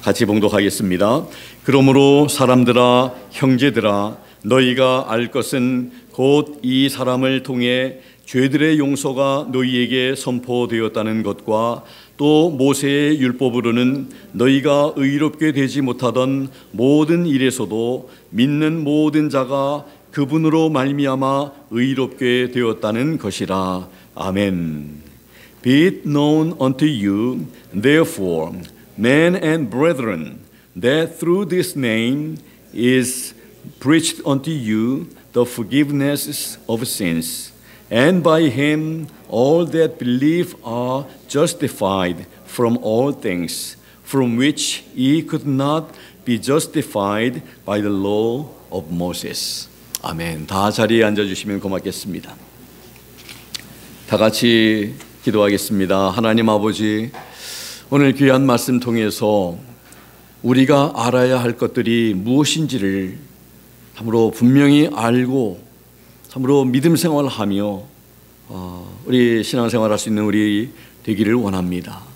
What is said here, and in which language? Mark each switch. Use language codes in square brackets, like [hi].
[ko] 같이 봉독하겠습니다. 그러므로 사람들아 형제들아 너희가 알 것은 곧 이 사람을 통해 죄들의 용서가 너희에게 선포되었다는 것과 또 모세의 율법으로는 너희가 의롭게 되지 못하던 모든 일에서도 믿는 모든 자가 그분으로 말미암아 의롭게 되었다는 것이라. 아멘. [en] Be it known unto you, therefore, men and brethren, that through this name is preached unto you the forgiveness of sins, and by him all that believe are justified from all things, from which ye could not be justified by the law of Moses. [ko] 아멘. 다 자리에 앉아주시면 고맙겠습니다. 다 같이 기도하겠습니다. 하나님 아버지, 오늘 귀한 말씀 통해서 우리가 알아야 할 것들이 무엇인지를 참으로 분명히 알고 참으로 믿음 생활하며 우리 신앙생활 할 수 있는 우리 되기를 원합니다.